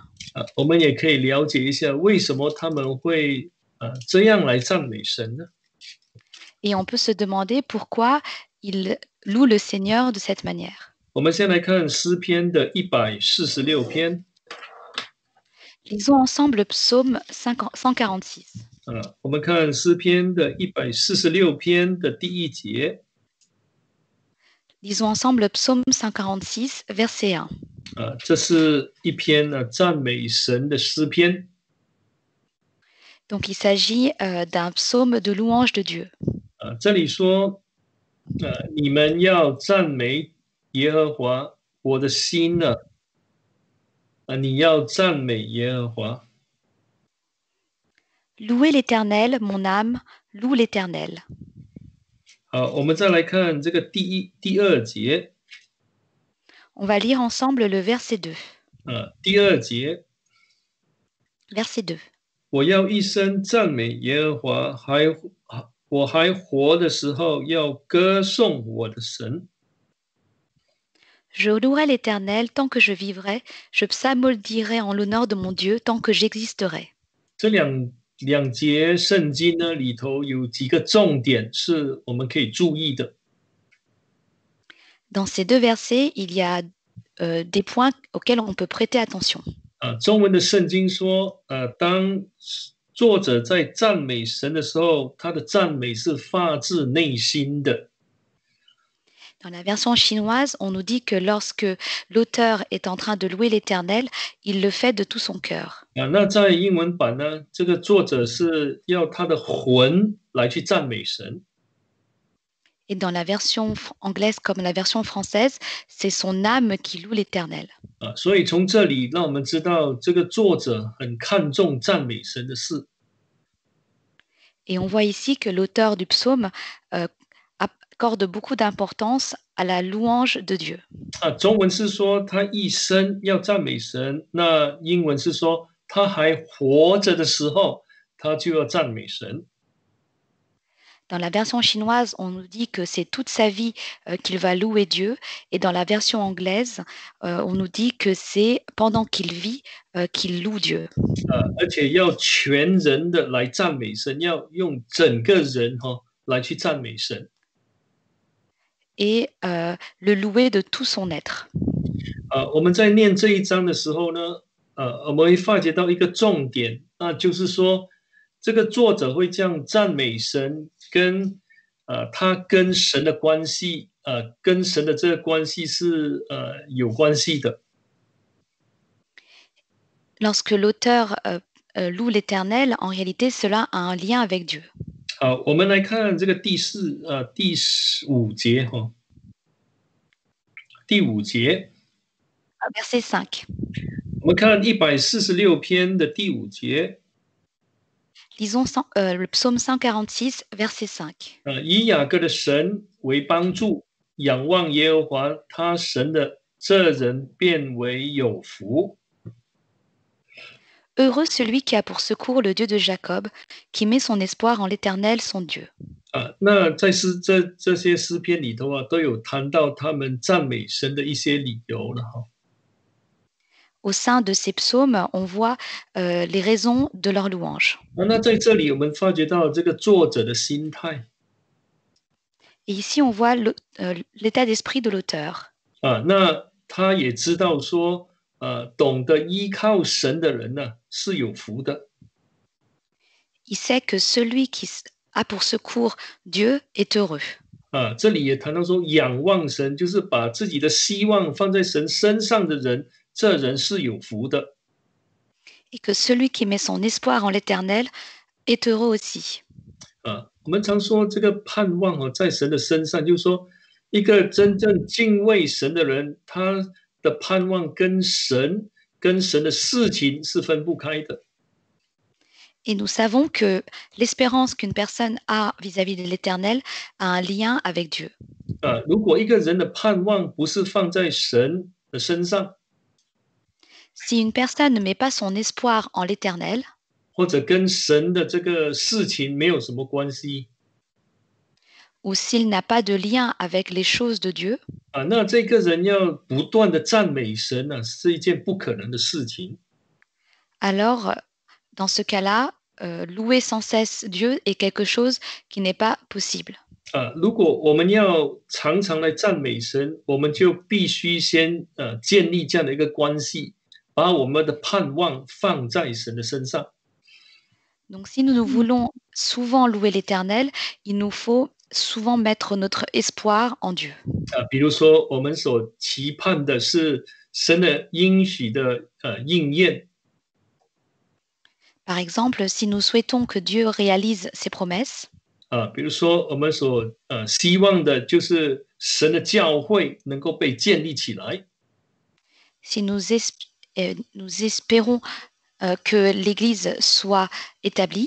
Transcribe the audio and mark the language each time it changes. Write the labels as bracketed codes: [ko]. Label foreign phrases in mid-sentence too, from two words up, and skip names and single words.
[zh] 我们也可以了解一下为什么他们会这样来赞美神呢？ [fr] Et on peut se demander pourquoi il loue le Seigneur de cette manière. [zh] 我们先来看诗篇的146篇。 [fr] Lisons ensemble le psaume 146. [zh] 我们看诗篇的146篇的第1节。 [fr] Lisons ensemble le psaume 146, verset 1. [zh] 这是一篇赞美神的诗篇。 [fr] Donc il s'agit d'un psaume de louange de Dieu. [zh] 这里说，你们要赞美耶和华，我的心呢，你要赞美耶和华。 [fr] Louez l'Éternel, mon âme, loue l'Éternel. [zh] 好，我们再来看这个第2节。 [fr] On va lire ensemble le verset 2. [zh] 第2节。 [fr] Verset 2. [zh] 我要一生赞美耶和华，我还活的时候要歌颂我的神。 [fr] Je louerai l'Éternel tant que je vivrai, je psalmodierai en l'honneur de mon Dieu tant que j'existerai. [zh] 这两节圣经呢里头有几个重点是我们可以注意的。 [fr] Dans ces deux versets, il y a des points auxquels on peut prêter attention. [zh] 中文的圣经说，当作者在赞美神的时候，他的赞美是发自内心的。 [fr] Dans la version chinoise, on nous dit que lorsque l'auteur est en train de louer l'Éternel, il le fait de tout son cœur. [zh] 那在英文版呢，这个作者是要他的魂来去赞美神。 [fr] Et dans la version anglaise comme la version française, c'est son âme qui loue l'Éternel. [zh] 所以从这里让我们知道，这个作者很看重赞美神的事。 [fr] Et on voit ici que l'auteur du psaume accorde beaucoup d'importance à la louange de Dieu. [zh] 中文是说他一生要赞美神，那英文是说他还活着的时候，他就要赞美神。 [fr] Dans la version chinoise, on nous dit que c'est toute sa vie qu'il va louer Dieu. Et dans la version anglaise, on nous dit que c'est pendant qu'il vit qu'il loue Dieu. [zh] 而且要全人的来赞美神，要用整个人来去赞美神。 [fr] Et le louer de tout son être. [zh] 我们在念这一章的时候呢，我们会发觉到一个重点，那就是说，这个作者会这样赞美神，跟他跟神的关系，跟神的这个关系是有关系的。 [fr] Lorsque l'auteur loue l'Éternel, en réalité, cela a un lien avec Dieu. [zh] 好，我们来看这个第五节哈，第五节， [fr] Verset 5. [zh] 我们看146篇的第五节， [fr] Lisons le psaume 146, verset 5. [zh] 以雅各的神为帮助，仰望耶和华他神的这人变为有福。 [fr] Heureux celui qui a pour secours le Dieu de Jacob, qui met son espoir en l'Éternel, son Dieu. [zh] 那在这些诗篇里头都有谈到他们赞美神的一些理由了哈。 [fr] Au sein de ces psaumes, on voit les raisons de leur louange. [zh] 那在这里我们发觉到这个作者的心态。 [fr] Et ici, on voit l'état d'esprit de l'auteur. [zh] 那他也知道说，懂得依靠神的人呢，是有福的。 [fr] Il sait que celui qui a pour secours Dieu est heureux. [zh] 这里也谈到说，仰望神就是把自己的希望放在神身上的人，这人是有福的。 [fr] Et que celui qui met son espoir en l'Éternel est heureux aussi. [zh] 我们常说这个盼望在神的身上，就是说，一个真正敬畏神的人，他的盼望跟神的事情是分不开的。 [fr] Et nous savons que l'espérance qu'une personne a vis-à-vis de l'Éternel a un lien avec Dieu. [zh] 如果一个人的盼望不是放在神的身上， [fr] Si une personne ne met pas son espoir en l'Éternel, [zh] 或者跟神的这个事情没有什么关系， [fr] ou s'il n'a pas de lien avec les choses de Dieu, [zh] 那这个人要不断的赞美神是一件不可能的事情。 [fr] alors dans ce cas-là, louer sans cesse Dieu est quelque chose qui n'est pas possible. [zh] 如果我们要常常来赞美神，我们就必须先建立这样的一个关系，把我们的盼望放在神的身上。 [fr] Donc si nous voulons souvent louer l'Éternel, il nous faut souvent mettre notre espoir en Dieu. [zh] 比如说我们所期盼的是神的应许的应验。 [fr] Par exemple, si nous souhaitons que Dieu réalise ses promesses, [zh] 比如说我们所希望的就是神的教会能够被建立起来。 [fr] si nous espérons que l'Église soit établie,